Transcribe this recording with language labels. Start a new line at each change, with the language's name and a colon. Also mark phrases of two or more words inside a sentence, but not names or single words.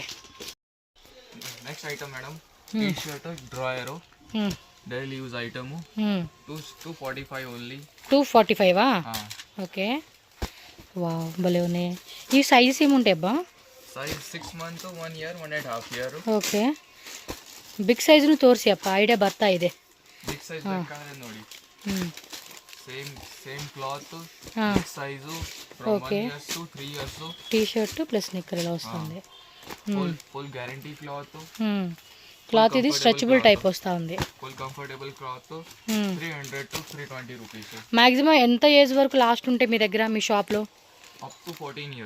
English: Next item madam, T-shirt drawer daily use item. 245 only.
Telugu: 245.
English: OK, wow
Telugu: భలే ఉన్నాయి. ఈ సైజెస్ ఏముంటాయి అబ్బా?
English: సైజ్ 6 months, 1 year, 1.5 year. OK, big size
Kannada: ತೋರಿಸಿ ಅಪ್ಪ, ಐಡಿಯಾ ಬರ್ತಾ ಇದೆ.
English: Big size
Kannada: ಬೇಕಾದ್ರೆ ನೋಡಿ.
English: Same cloth, big size from 1 years to 3 years. T-shirt plus knicker
Telugu: ఇలా వస్తుంది.
English: Full guarantee cloth.
Telugu: క్లాత్ ఇది
English: stretchable type
Telugu: వస్తూ ఉంది.
English: Full comfortable cloth. 300 to 320 rupees.
Telugu: మాక్సిమం ఎంత ఏజ్ వరకు లాస్ట్ ఉంటే మీ దగ్గర మీ షాప్లో?
English: Up to 14 years.